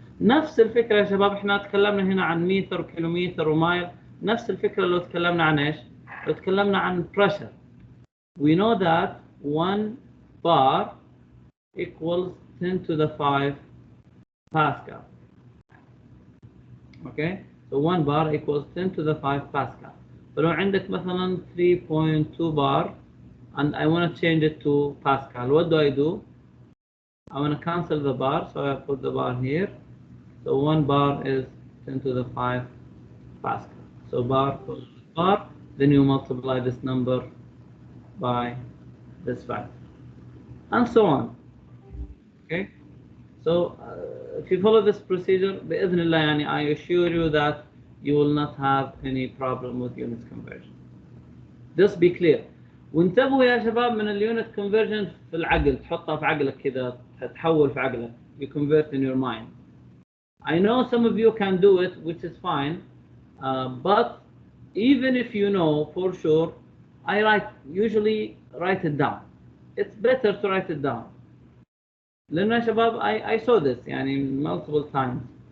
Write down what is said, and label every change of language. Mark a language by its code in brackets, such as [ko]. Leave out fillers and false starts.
[ar] نفس الفكرة يا شباب، احنا تكلمنا هنا عن متر وكيلومتر ومايل، نفس الفكرة لو تكلمنا عن ايش؟ لو تكلمنا عن pressure. [en] We know that 1 bar equals 10 to the 5 Pascal. Okay? So 1 bar equals 10 to the 5 Pascal. [ar] فلو عندك مثلا [en] 3.2 bar and I want to change it to Pascal, what do? I want to cancel the bar, so I put the bar here. So 1 bar is 10 to the 5 Pascal. So bar plus bar, then you multiply this number by this factor, and so on. Okay? So if you follow this procedure, [ar] بإذن الله يعني, [en] I assure you that you will not have any problem with unit conversion. Just be clear. [ar] وانتبهوا يا شباب من اليونت conversion في العقل، تحطها في عقلك كذا، تحول في عقلك. [en] You convert in your mind. I know some of you can do it, which is fine, but even if you know for sure, I usually write it down. It's better to write it down. [ar] لأنه يا شباب [en] I saw this يعني multiple times.